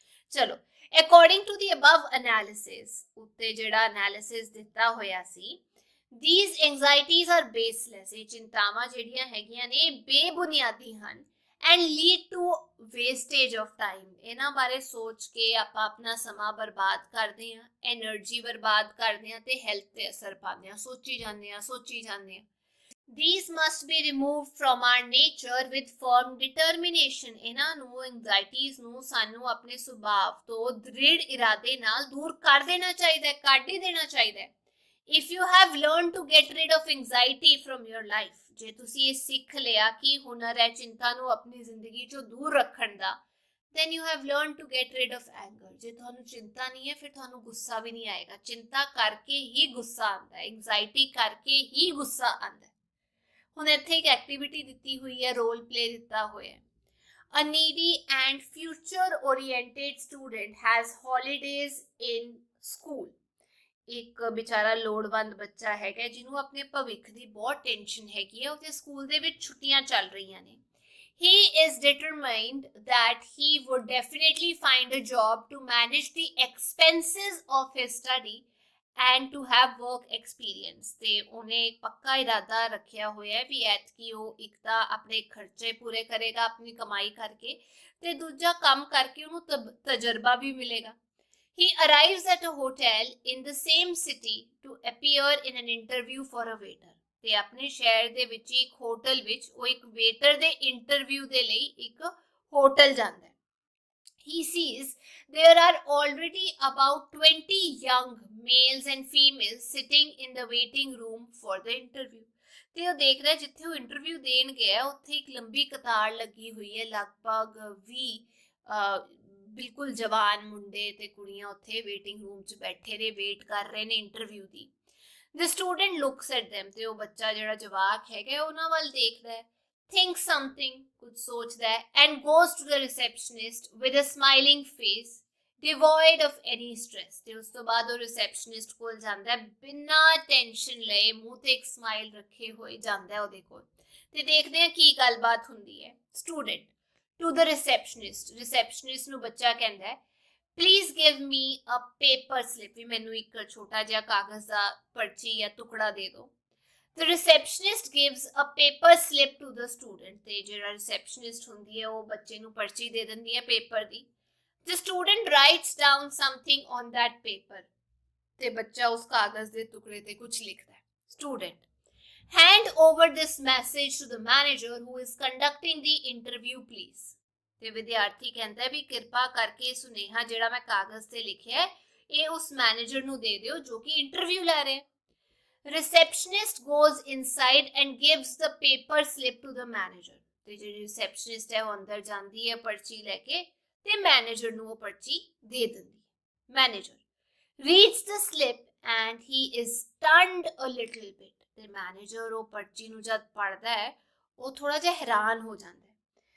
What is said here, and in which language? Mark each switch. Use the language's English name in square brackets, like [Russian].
[Punjabi] ਚਲੋ, [English] according to the above analysis, [Punjabi] ਉੱਤੇ ਜਿਹੜਾ ਐਨਾਲਿਸਿਸ ਦਿੱਤਾ ਹੋਇਆ ਸੀ, [English] these anxieties are baseless। [Punjabi] ਇਹ ਚਿੰਤਾਵਾਂ ਜਿਹੜੀਆਂ ਹੈਗੀਆਂ ਨੇ ਬੇਬੁਨਿਆਦੀ ਹਨ [English] and lead to wastage of time। [Punjabi] ਇਹਨਾਂ ਬਾਰੇ ਸੋਚ ਕੇ ਆਪਾਂ ਆਪਣਾ ਸਮਾਂ ਬਰਬਾਦ ਕਰਦੇ ਹਾਂ, એનર્ਜੀ ਬਰਬਾਦ ਕਰਦੇ ਹਾਂ ਤੇ ਹੈਲਥ ਤੇ ਅਸਰ ਪਾਉਂਦੇ ਹਾਂ। ਸੋਚੀ ਜਾਂਦੇ ਹਾਂ। [English] These must be removed from our nature with firm determination। [Punjabi] ਇਹਨਾਂ ਨੂੰ anxieties ਨੂੰ ਸਾਨੂੰ ਆਪਣੇ ਸੁਭਾਅ ਤੋਂ ਦ੍ਰਿੜ ਇਰਾਦੇ ਨਾਲ ਦੂਰ ਕਰ ਦੇਣਾ ਚਾਹੀਦਾ ਹੈ, ਕੱਢ ਹੀ ਦੇਣਾ ਚਾਹੀਦਾ ਹੈ। [English] If you have learned to get rid of anxiety from your life, [Punjabi] ਜੇ ਤੁਸੀਂ ਇਹ ਸਿੱਖ ਲਿਆ ਕਿ ਹੁਨਰ ਹੈ ਚਿੰਤਾ ਨੂੰ ਆਪਣੀ ਜ਼ਿੰਦਗੀ ਚੋਂ ਦੂਰ ਰੱਖਣ ਦਾ, [English] then you have learned to get rid of anger। [Punjabi] ਜੇ ਤੁਹਾਨੂੰ ਚਿੰਤਾ ਨਹੀਂ ਹੈ ਫਿਰ ਤੁਹਾਨੂੰ ਗੁੱਸਾ ਵੀ ਨਹੀਂ ਆਏਗਾ। ਚਿੰਤਾ ਕਰਕੇ ਹੀ ਗੁੱਸਾ ਆਉਂਦਾ ਹੈ, ਐਂਗਜ਼ਾਇਟੀ ਕਰਕੇ ਹੀ ਗੁੱਸਾ ਆਉਂਦਾ ਹੈ। ਹੁਣ ਇੱਥੇ ਇੱਕ ਐਕਟੀਵਿਟੀ ਦਿੱਤੀ ਹੋਈ ਹੈ, ਰੋਲ ਪਲੇ ਦਿੱਤਾ ਹੋਇਆ ਹੈ। [English] A needy and future oriented student has holidays in school। [Punjabi] ਇੱਕ ਵਿਚਾਰਾ ਲੋੜਵੰਦ ਬੱਚਾ ਹੈਗਾ ਜਿਹਨੂੰ ਆਪਣੇ ਭਵਿੱਖ ਦੀ ਬਹੁਤ ਟੈਨਸ਼ਨ ਹੈਗੀ ਹੈ, ਉਹਦੇ ਸਕੂਲ ਦੇ ਵਿੱਚ ਛੁੱਟੀਆਂ ਚੱਲ ਰਹੀਆਂ ਨੇ। [English] He is determined that he would definitely find a job to manage the expenses of his study and to have work experience। [Punjabi] ਤੇ ਉਹਨੇ ਪੱਕਾ ਇਰਾਦਾ ਰੱਖਿਆ ਹੋਇਆ ਹੈ ਵੀ ਐਤਕੀ ਉਹ ਇੱਕ ਤਾਂ ਆਪਣੇ ਖਰਚੇ ਪੂਰੇ ਕਰੇਗਾ ਆਪਣੀ ਕਮਾਈ ਕਰਕੇ, ਤੇ ਦੂਜਾ ਕੰਮ ਕਰਕੇ ਉਹਨੂੰ ਤਜਰਬਾ ਵੀ ਮਿਲੇਗਾ। [English] He arrives at a hotel in the same city to appear in an interview for a waiter। [Punjabi] ਤੇ ਆਪਣੇ ਸ਼ਹਿਰ ਦੇ ਵਿੱਚ ਇੱਕ ਹੋਟਲ ਵਿੱਚ ਉਹ ਇੱਕ ਵੇਟਰ ਦੇ ਇੰਟਰਵਿਊ ਦੇ ਲਈ ਇੱਕ ਹੋਟਲ ਜਾਂਦਾ ਹੈ। [English] He sees there are already about 20 young males and females sitting in the waiting room for the interview। [Punjabi] ਤੇ ਉਹ ਦੇਖ ਰਿਹਾ ਜਿੱਥੇ ਉਹ ਇੰਟਰਵਿਊ ਦੇਣ ਗਿਆ ਉੱਥੇ ਇੱਕ ਲੰਬੀ ਕਤਾਰ ਲੱਗੀ ਹੋਈ ਹੈ, ਲਗਭਗ 20 ਬਿਲਕੁਲ ਜਵਾਨ ਮੁੰਡੇ ਤੇ ਕੁੜੀਆਂ ਉੱਥੇ ਵੇਟਿੰਗ ਰੂਮ 'ਚ ਬੈਠੇ ਨੇ, ਵੇਟ ਕਰ ਰਹੇ ਨੇ interview ਦੀ। [English] The student looks at them। [Punjabi] ਤੇ ਉਹ ਬੱਚਾ ਜਿਹੜਾ ਜਵਾਕ ਹੈਗਾ ਉਹਨਾਂ ਵੱਲ ਦੇਖਦਾ ਹੈ, [English] thinks something, [Punjabi] ਕੁਝ ਸੋਚਦਾ ਹੈ, [English] and goes to the receptionist with a smiling face devoid of any stress। [Punjabi] ਤੇ ਉਸ ਤੋਂ ਬਾਅਦ ਉਹ ਰਿਸੈਪਸ਼ਨਿਸਟ ਕੋਲ ਜਾਂਦਾ ਹੈ, ਬਿਨਾਂ ਟੈਨਸ਼ਨ ਲਏ ਮੂੰਹ ਤੇ ਇੱਕ ਸਮਾਈਲ ਰੱਖੇ ਹੋਏ ਜਾਂਦਾ ਹੈ ਉਹਦੇ ਕੋਲ। ਤੇ ਦੇਖਦੇ ਹਾਂ ਕੀ ਗੱਲਬਾਤ ਹੁੰਦੀ ਹੈ। [English] Student to the receptionist। [Punjabi] Receptionist ਨੂੰ ਬੱਚਾ ਕਹਿੰਦਾ ਹੈ, [English] please give me a paper slip। [Punjabi] ਵੀ ਮੈਨੂੰ ਇੱਕ ਛੋਟਾ ਜਿਹਾ ਕਾਗਜ਼ ਦਾ ਪਰਚੀ ਜਾਂ ਟੁਕੜਾ ਦੇ ਦਿਓ। [English] The receptionist gives a paper slip to the student। [Punjabi] ਤੇ ਜਿਹੜਾ ਰਿਸੈਪਸ਼ਨਿਸਟ ਹੁੰਦੀ ਹੈ ਉਹ ਬੱਚੇ ਨੂੰ ਪਰਚੀ ਦੇ ਦਿੰਦੀ ਹੈ paper ਦੀ। [English] The student writes down something on that paper। [Punjabi] ਤੇ ਬੱਚਾ ਉਸ ਕਾਗਜ਼ ਦੇ ਟੁਕੜੇ ਤੇ ਕੁਝ ਲਿਖਦਾ ਹੈ। [English] Student hand over this message to the manager who is conducting the interview please। [Punjabi] ਤੇ ਵਿਦਿਆਰਥੀ ਕਹਿੰਦਾ ਵੀ ਕਿਰਪਾ ਕਰਕੇ ਸੁਨੇਹਾ ਜਿਹੜਾ ਮੈਂ ਕਾਗਜ਼ ਤੇ ਲਿਖਿਆ ਇਹ ਉਸ ਮੈਨੇਜਰ ਨੂੰ ਦੇ ਦਿਓ ਜੋ ਕਿ ਇੰਟਰਵਿਊ ਲੈ ਰਿਹਾ। [English] Receptionist goes inside and gives the paper slip to the manager। [Punjabi] ਤੇ ਜਿਹੜੀ ਰਿਸੈਪਸ਼ਨਿਸਟ ਹੈ ਉਹ ਅੰਦਰ ਜਾਂਦੀ ਹੈ ਪਰਚੀ ਲੈ ਕੇ ਤੇ ਮੈਨੇਜਰ ਨੂੰ ਉਹ ਪਰਚੀ ਦੇ ਦਿੰਦੀ ਹੈ। [English] Manager reads the slip and he is stunned a little bit। [Punjabi] ਤੇ ਮੈਨੇਜਰ ਉਹ ਪਰਚੀ ਨੂੰ ਜਦ ਪੜ੍ਹਦਾ ਹੈ ਉਹ ਥੋੜਾ ਜਿਹਾ ਹੈਰਾਨ ਹੋ ਜਾਂਦਾ ਹੈ।